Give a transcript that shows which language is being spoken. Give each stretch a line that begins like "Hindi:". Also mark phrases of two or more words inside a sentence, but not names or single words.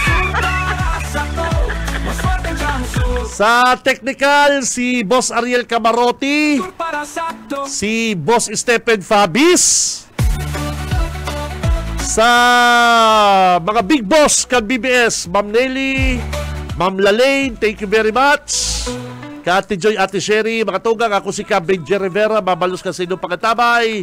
Bikol: Sa technical, si Boss Ariel Camarotti. Si Boss Stephen Fabis. Sa mga big boss kan BBS, Ma'am Nelly, Ma'am Lalaine,
English: thank you very much.
Bikol: Ate Joy, Ate Sherry, mga tugang, ako si Benji Rivera, mabalos ka sa inyong pagkatabay.